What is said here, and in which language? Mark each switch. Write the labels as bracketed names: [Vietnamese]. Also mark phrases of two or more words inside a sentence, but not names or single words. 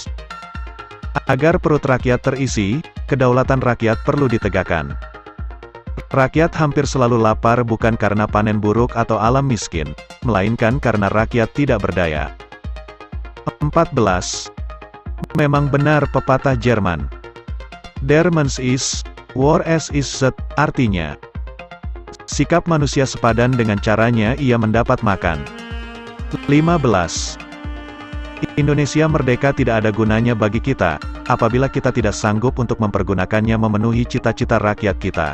[Indonesian] Agar perut rakyat terisi, kedaulatan rakyat perlu ditegakkan. Rakyat hampir selalu lapar bukan karena panen buruk atau alam miskin, melainkan karena rakyat tidak berdaya. 14. Memang benar pepatah Jerman. [German] Der Mensch ist, wo es ist, [Indonesian] artinya, sikap manusia sepadan dengan caranya ia mendapat makan. 15. Indonesia merdeka tidak ada gunanya bagi kita, apabila kita tidak sanggup untuk mempergunakannya memenuhi cita-cita rakyat kita.